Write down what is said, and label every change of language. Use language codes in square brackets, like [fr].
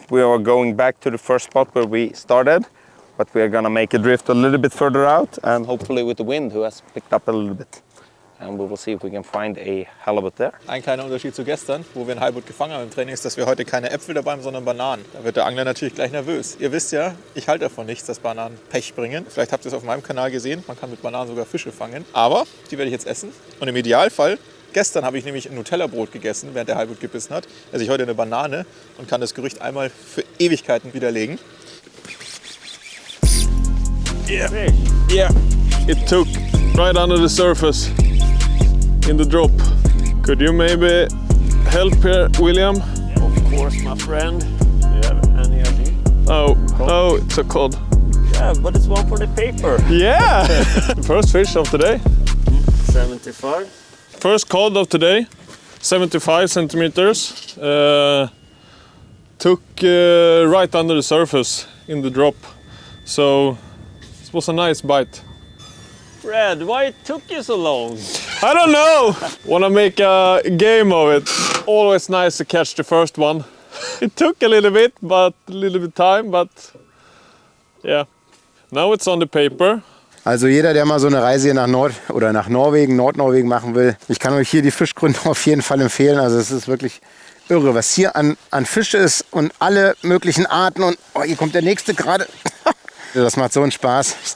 [en] We are going back to the first spot where we started, but we are gonna make a drift a little bit further out and hopefully with the wind who has picked up a little bit. And we will see if we can find a halibut there. [de] Ein kleiner Unterschied zu gestern, wo wir einen Halibut gefangen haben im Training, ist, dass wir heute keine Äpfel dabei haben, sondern Bananen. Da wird der Angler natürlich gleich nervös. Ihr wisst ja, ich halte davon nichts, dass Bananen Pech bringen. Vielleicht habt ihr es auf meinem Kanal gesehen, man kann mit Bananen sogar Fische fangen. Aber die werde ich jetzt essen und im Idealfall, gestern habe ich nämlich ein Nutella-Brot gegessen, während der Halibut gebissen hat. Esse ich heute eine Banane und kann das Gerücht einmal für Ewigkeiten widerlegen. [en] Yeah. Yeah. It took right under the surface in the drop. Could you maybe help here, William? Of course, my friend. Do you have any idea? Oh, it's a cod. Yeah, but it's one for the paper. Yeah! First fish of today. 75. First cod of today, 75 centimeters. Took right under the surface in the drop. So it was a nice bite. Fred, why it took you so long? I don't know! Wanna make a game of it. Always nice to catch the first one. It took a little bit time, but yeah. Now it's on the paper. [de] Also jeder, der mal so eine Reise hier nach Norwegen, Nordnorwegen machen will, ich kann euch hier die Fischgründe auf jeden Fall empfehlen. Also es ist wirklich irre, was hier an Fisch ist und alle möglichen Arten. Und oh, hier kommt der nächste gerade. Das macht so einen Spaß.